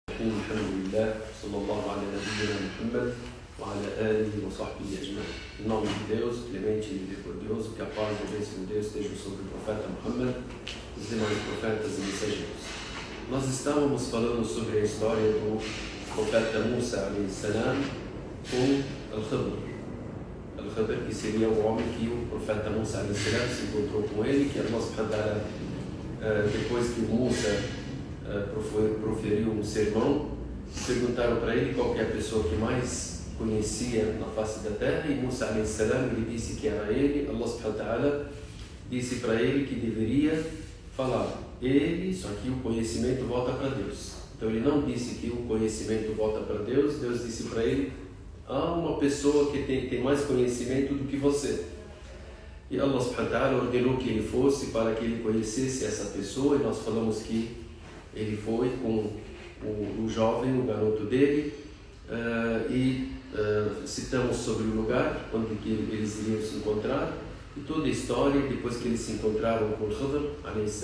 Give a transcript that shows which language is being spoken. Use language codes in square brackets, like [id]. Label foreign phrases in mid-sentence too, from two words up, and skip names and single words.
[ar] الرحيم الحمد لله صلى الله على نبينا Muhammad وعلى آله وصحبه أجمعين. [pt] Em nome de Deus, clemente e misericordioso, que a paz e a bênção de Deus estejam sobre o profeta Muhammad, os demais profetas e mensageiros. Nós estávamos falando sobre a história do profeta Musa a.s. com Al-Khidr. Al-Khidr, que seria o homem que o profeta Musa a.s. se encontrou com ele, que [ar] الله سبحانه وتعالى, [pt] depois que o Musa proferiu um sermão, perguntaram para ele qual que é a pessoa que mais conhecia na face da terra, e Musa a.s. ele disse que era ele. [ar] الله سبحانه وتعالى [pt] disse para ele que deveria falar ele, só que o conhecimento volta para Deus. Então ele não disse que o conhecimento volta para Deus. Deus disse para ele: há uma pessoa que tem mais conhecimento do que você. E [ar] الله سبحانه وتعالى [pt] ordenou que ele fosse para que ele conhecesse essa pessoa, e nós falamos que ele foi com o jovem, o garoto dele, citamos sobre o lugar onde que eles iriam se encontrar, e toda a história depois que eles se encontraram com Khidr a.s.